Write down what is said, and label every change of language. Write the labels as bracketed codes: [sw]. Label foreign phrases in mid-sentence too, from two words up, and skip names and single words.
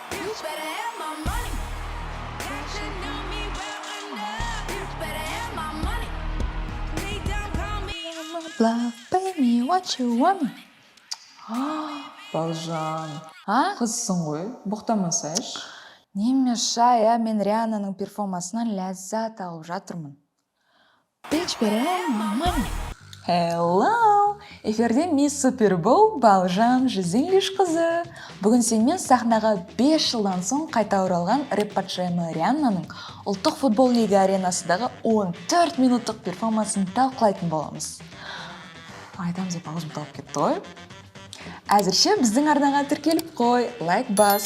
[en] better have my money. Got to know me well enough. You better have my money. Lay down, call me. Love, pay me what you want me. [kk] Балжан, А? қызсың ғой, боқтамасайшы. Неме шай, мен Риананың перформансынан ләззат алып жатырмын. [en] Bitch, better have my money. Hello! [kk] Эфирде Мисс Супербол Балжан Жизелиш қызы. Бүгін сенімен сахнаға 5 жылдан соң қайта оралған рэп патшайымы Рианнаның ұлттық футбол лига аренасындағы 14 минуттық перформансын талқылайтын боламыз. Айтамыз деп ауыз бұталып кетті ғой. Әзірше біздің арнаға тіркеліп қой, лайк бас.